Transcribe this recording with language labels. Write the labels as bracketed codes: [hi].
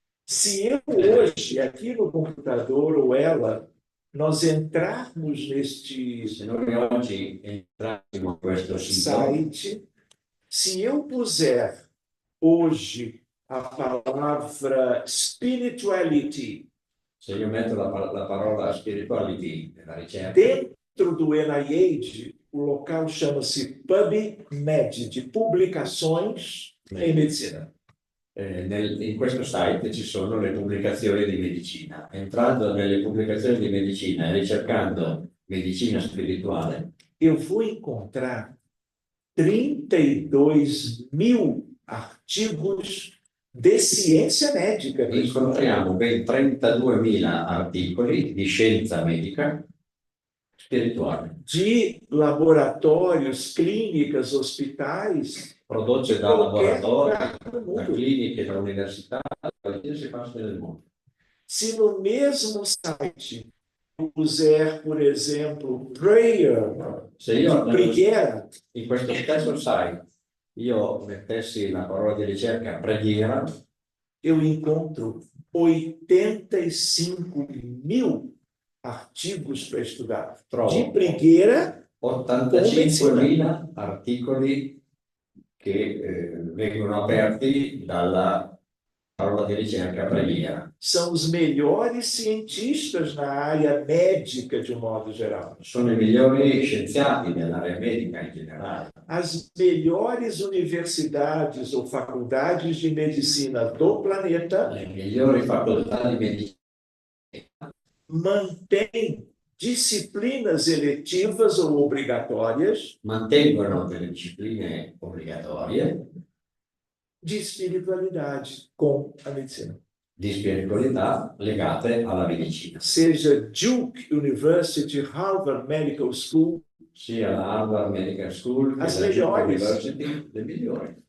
[pt] Se eu hoje, aqui no computador, ou ela, nós entrarmos neste [it] Se noi oggi entrassimo in questo sito, [pt] site, se eu puser hoje a palavra spirituality [it] se io metto la parola spirituality nella ricerca, [pt] dentro do NIH, o local chama-se PubMed, de publicações em medicina. [it] in questo site ci sono le pubblicazioni di medicina. Entrando nelle pubblicazioni di medicina e ricercando medicina spirituale, [pt] Eu vou encontrar 32.000 artigos de ciência médica. [it] incontriamo ben 32.000 articoli di scienza medica spirituale, [pt] De laboratórios, clínicas, hospitais, [it] prodotte [pt] de [it] da [pt] qualquer [it] laboratori, [pt] lugar do [it] da [pt] mundo. [it] cliniche, da università, da qualsiasi parte del mondo. [pt] Se no mesmo site eu puser, por exemplo, prayer, [it] Se io preghiera, in questo stesso site io mettessi la parola di ricerca preghiera, [pt] eu encontro 85.000 artigos para estudar. De [it] trovo preghiera, 85.000 articoli che vengono aperti dalla parola di ricerca preghiera. [pt] são os melhores cientistas na área médica, de um modo geral. [it] Sono i migliori scienziati nell'area medica in generale. [pt] As melhores universidades ou faculdades de medicina do planeta [it] Le migliori facoltà di medicina [pt] mantêm disciplinas eletivas ou obrigatórias [it] mantengono delle discipline obbligatorie [pt] de espiritualidade com a medicina. [it] di spiritualità legate alla medicina, [pt] Seja Duke University, Harvard Medical School, [it] sia la Harvard Medical School che [pt] As [it] la Duke migliori. University, le migliori.